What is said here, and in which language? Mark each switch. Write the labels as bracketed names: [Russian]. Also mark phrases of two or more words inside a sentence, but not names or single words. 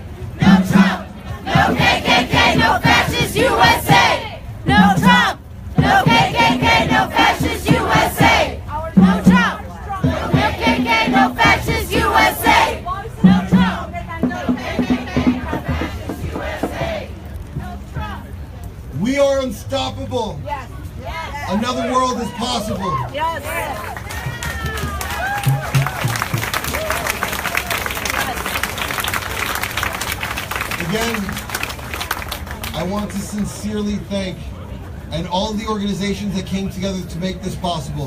[English] No Trump, no KKK, no fascist USA. No Trump, no KKK, no fascist USA. No Trump, no KKK, no fascist USA. No Trump, no KKK, no fascist USA. No Trump. We are unstoppable. Yes. Yes. Another world is possible. Yes. Again, I want to sincerely thank and all the organizations that came together to make this possible.